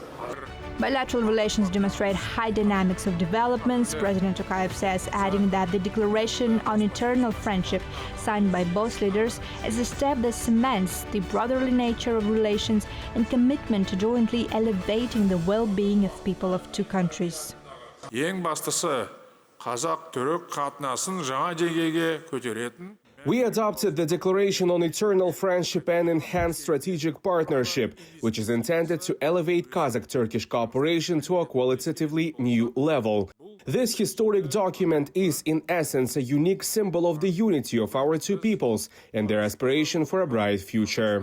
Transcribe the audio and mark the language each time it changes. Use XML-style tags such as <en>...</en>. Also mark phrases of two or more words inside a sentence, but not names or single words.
<en>Bilateral relations demonstrate high dynamics of developments, President Tokayev says, adding that the declaration on eternal friendship signed by both leaders is a step that cements the brotherly nature of relations and commitment to jointly elevating the well-being of people of two countries.</en> <kk>Ең бастысы Қазақ-түрік қатынасын жаңа деңгейге көтеретін.</kk> <en>We adopted the Declaration on Eternal Friendship and Enhanced Strategic Partnership, which is intended to elevate Kazakh-Turkish cooperation to a qualitatively new level. This historic document is, in essence, a unique symbol of the unity of our two peoples and their aspiration for a bright future.</en>